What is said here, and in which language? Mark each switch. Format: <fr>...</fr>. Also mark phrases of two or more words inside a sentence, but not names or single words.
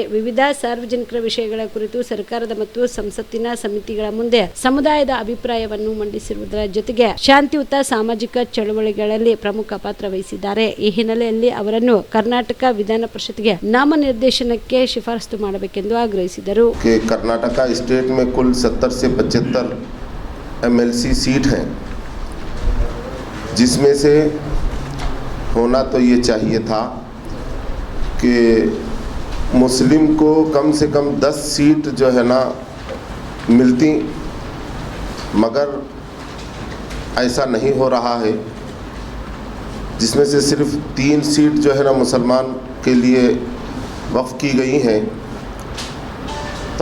<kn>ವಿವಿಧ ಸಾರ್ವಜನಿಕರ ವಿಷಯಗಳ ಕುರಿತು ಸರ್ಕಾರದ ಮತ್ತು ಸಂಸತ್ತಿನ ಸಮಿತಿಗಳ ಮುಂದೆ ಸಮುದಾಯದ ಅಭಿಪ್ರಾಯವನ್ನು ಮಂಡಿಸಿರುವುದರ ಜೊತೆಗೆ ಶಾಂತಿಯುತ ಸಾಮಾಜಿಕ ಚಳವಳಿಗಳಲ್ಲಿ ಪ್ರಮುಖ ಪಾತ್ರ ವಹಿಸಿದ್ದಾರೆ. ಈ ಹಿನ್ನೆಲೆಯಲ್ಲಿ ಅವರನ್ನು ಕರ್ನಾಟಕ ವಿಧಾನ ಪರಿಷತ್ಗೆ ನಾಮನಿರ್ದೇಶನಕ್ಕೆ ಶಿಫಾರಸು ಮಾಡಬೇಕೆಂದು ಆಗ್ರಹಿಸಿದರು.</kn> <hi>कर्नाटक स्टेट में कुल 70 से 75 MLC सीट हैं, जिसमें से होना तो ये चाहिए था कि मुस्लिम को कम से कम 10 सीट जो है ना मिलती, मगर ऐसा नहीं हो रहा है, जिसमें से सिर्फ 3 सीट जो है ना मुसलमान के लिए वक्फ की गई हैं।</hi>